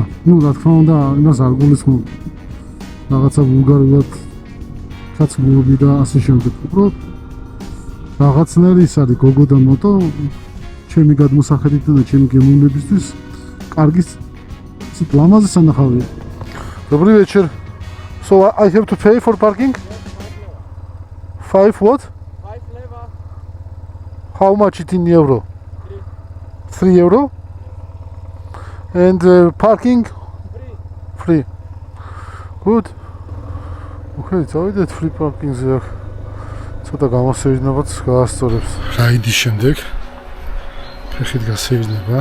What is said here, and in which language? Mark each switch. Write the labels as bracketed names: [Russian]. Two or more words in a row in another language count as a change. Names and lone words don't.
[Georgian] ნუ რა თქმა უნდა, იმას არ გულისხმობ. რაღაცა ვულგარულად კაცმულობი და ასე შემდეგ. უბრალოდ რაღაცნაირი ის არის გოგო და მოტო ჩემი გადმოსახედით და ჩემი გემოვნებისთვის კარგი ლამაზი სანახავია. [Russian] Добрый вечер. [English] So I have to pay for parking? 5 what? 5 leva. How much it in euro? 3 euro? And parking? Free. Good. Okay, [Georgian] წავიდეთ [English] free parking- [Georgian] ზე აქ. ცოტა გამოსევინებაც გაასწორებს. რაიდის შემდეგ ფეხით გასევინება.